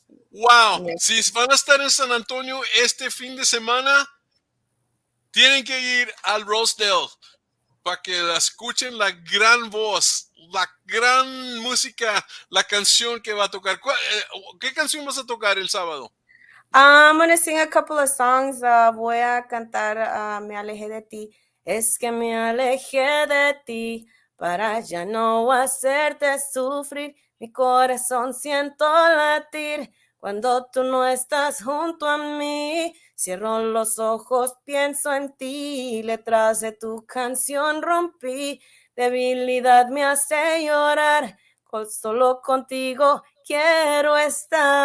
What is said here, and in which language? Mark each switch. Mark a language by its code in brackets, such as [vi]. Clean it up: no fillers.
[es] Wow, si van a estar en San Antonio este fin de semana, tienen que ir al Rosedale para que la escuchen, la gran voz, la gran música, la canción que va a tocar. ¿Qué canción vas a tocar el sábado? [en] I'm going to sing a couple of songs. [es] Voy a cantar Me alejé de ti. Es que me alejé de ti para ya no hacerte sufrir. Mi corazón siento latir Cuando tú no estás junto a mí, cierro los ojos, pienso en ti, letras de tu canción rompí, debilidad me hace llorar, solo contigo quiero estar.